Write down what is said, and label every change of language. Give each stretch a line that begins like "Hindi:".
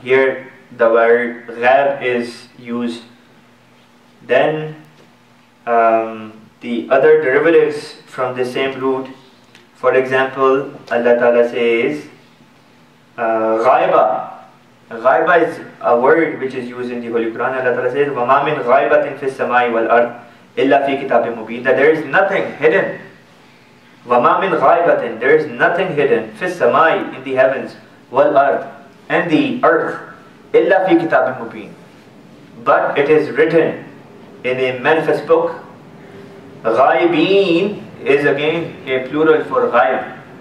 English: Here the word ghab is used. Then the other derivatives from the same root, for example, Allah Ta'ala says ghaiba. Ghaiba is a word which is used in the Holy Quran. Allah Ta'ala says
Arabic: وَمَا مِنْ غَائِبَةٍ فِي السَّمَاءِ وَالْأَرْضِ إِلَّا فِي كِتَابٍ مُبِينٍ.
English: That there is nothing hidden.
Arabic: وَمَا مِنْ غَائِبَةٍ,
English: there is nothing hidden,
Arabic: فِي السَّمَاءِ,
English: in the heavens,
Arabic: وَالْأَرْضِ,
English: and the earth,
Arabic: إِلَّا فِي كِتَابٍ مُبِينٍ,
English: but it is written in a manifest book. Ghaibeen is again a plural for ghaib.